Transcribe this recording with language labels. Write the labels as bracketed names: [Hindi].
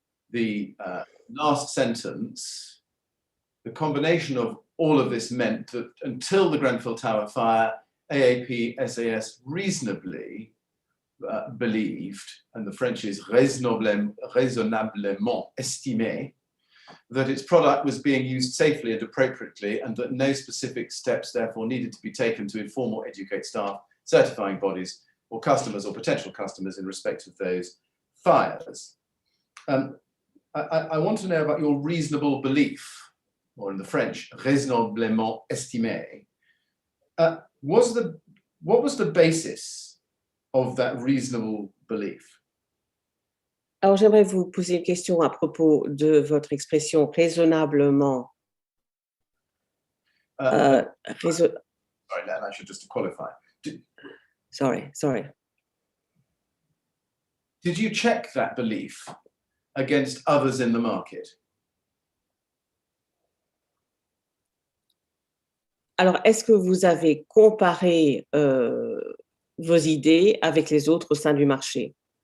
[English] the last sentence, the combination of all of this meant that until the Grenfell Tower fire, AAP SAS reasonably believed, and the French is [French] raisonnablement estimé, [English] that its product was being used safely and appropriately, and that no specific steps therefore needed to be taken to inform or educate staff, certifying bodies, or customers or potential customers in respect of those fires. I want to know about your reasonable belief, or in the French, [French] raisonnablement estimé. [English] What was the basis of that reasonable belief? [French] Alors, j'aimerais vous poser une question à propos de votre expression raisonnablement. [English] Sorry, I should just qualify. Sorry. Did you check that belief against others in the market? [French] Alors, est-ce que vous avez comparé vos idées avec les autres au sein du marché?